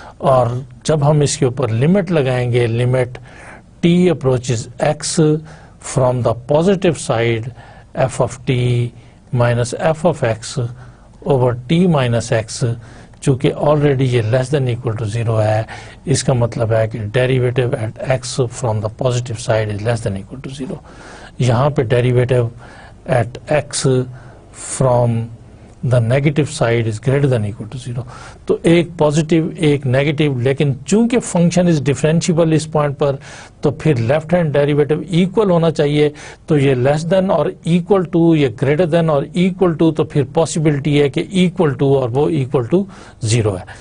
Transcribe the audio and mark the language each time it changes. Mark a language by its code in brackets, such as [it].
[ur] اور جب ہم اس کے اوپر لمٹ لگائیں گے, [en] limit t approaches x from the positive side f of t minus f of x over t minus x, [ur] چونکہ آلریڈی یہ لیس دین ایکول ٹو 0 ہے, اس کا مطلب ہے کہ [en] Derivative at x from the positive side is less than equal to 0. [ur] یہاں پہ derivative at x from [en] the negative side is greater than equal to 0. [ur] تو ایک پازیٹیو ایک نیگیٹو، لیکن چونکہ function is differentiable اس point پر تو پھر left hand derivative equal ہونا چاہیے. تو یہ لیس دین اور ایکول ٹو، یہ گریٹر دین اور ایکول ٹو، تو پھر پاسبلٹی ہے کہ ایکول ٹو اور وہ ایکول ٹو 0 ہے.